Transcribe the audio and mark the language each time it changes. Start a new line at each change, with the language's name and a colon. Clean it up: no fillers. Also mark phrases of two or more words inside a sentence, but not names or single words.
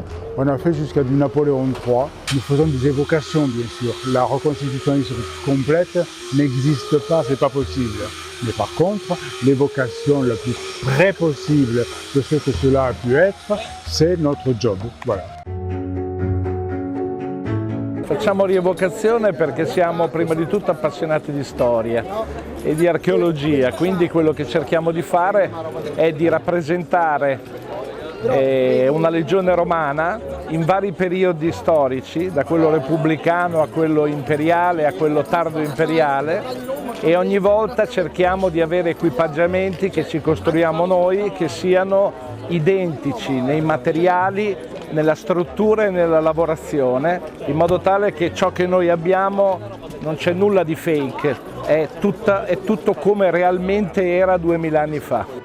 French: On a fait jusqu'à du Napoléon III. Nous faisons des évocations, bien sûr. La reconstitution historique complète n'existe pas, c'est pas possible. Mais par contre, l'évocation la plus près possible de ce que cela a pu être, c'est notre job. Voilà.
Italian: Facciamo rievocazione perché siamo prima di tutto appassionati di storia e di archeologia, quindi quello che cerchiamo di fare è di rappresentare una legione romana in vari periodi storici, da quello repubblicano a quello imperiale a quello tardo imperiale, e ogni volta cerchiamo di avere equipaggiamenti che ci costruiamo noi che siano identici nei materiali, nella struttura e nella lavorazione, in modo tale che ciò che noi abbiamo non c'è nulla di fake, è tutto come realmente era 2000 anni fa.